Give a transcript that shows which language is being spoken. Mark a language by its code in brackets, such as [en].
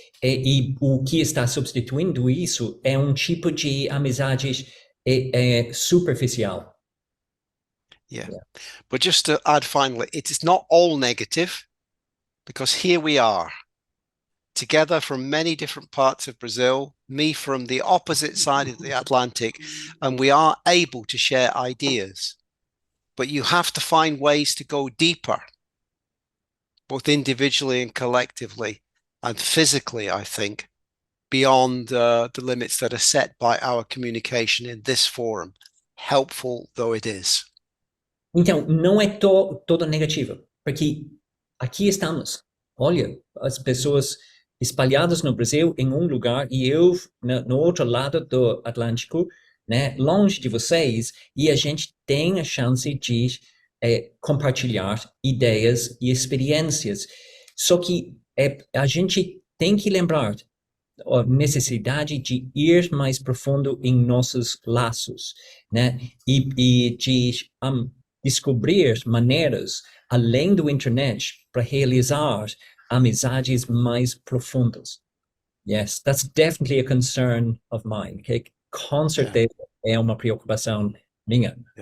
[pt] E o que está substituindo isso é um tipo de amizade superficial. [en] Yeah. But just to add finally, it is not all negative, because here we are together from many different parts of Brazil, me from the opposite side of the Atlantic, and we are able to share ideas. But you have to find ways to go deeper, both individually and collectively, and physically, I think, beyond the limits that are set by our communication in this forum, helpful though it is. [pt] Então, não é todo negativo, porque aqui estamos. Olha, as pessoas espalhadas no Brasil em um lugar e eu no outro lado do Atlântico, né, longe de vocês, e a gente tem a chance de compartilhar ideias e experiências. Só que a gente tem que lembrar a necessidade de ir mais profundo em nossos laços, né, e de descobrir maneiras, além do internet, para realizar amizades mais profundas. [en] Yes, that's definitely a concern of mine. Okay? [pt] Com certeza é uma preocupação minha.